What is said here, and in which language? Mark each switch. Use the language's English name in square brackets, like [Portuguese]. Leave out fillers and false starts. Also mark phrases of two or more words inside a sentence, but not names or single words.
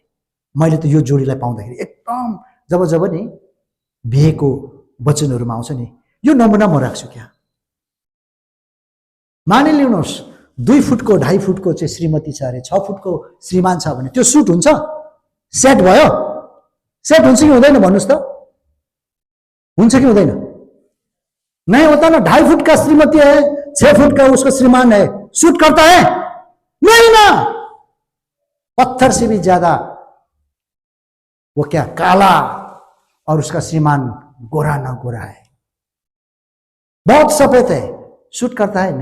[Nepali] मैले त यो जोडीलाई पाउँदाखेरि एकदम जब जब नि बिहेको वचनहरूमा आउँछ नि, यो नमुना म राख्छु क्या। मानिलिनुहोस् 2 फुटको 2.5 फुटको चाहिँ श्रीमती छ अरे, 6 फुटको श्रीमान छ भने त्यो सुट हुन्छ? सेट भयो? सेट हुन्छ कि हुँदैन भन्नुहोस् त? हुन्छ कि हुँदैन? [Hindi] नहीं होता ना। 2.5 फुट का श्रीमती है, 6 फुट का उसका श्रीमान है, सूट करता है? नहीं ना। पत्थर से भी ज्यादा वो क्या काला और उसका श्रीमान गोरा ना गोरा है, बहुत सफेद है, सूट करता है?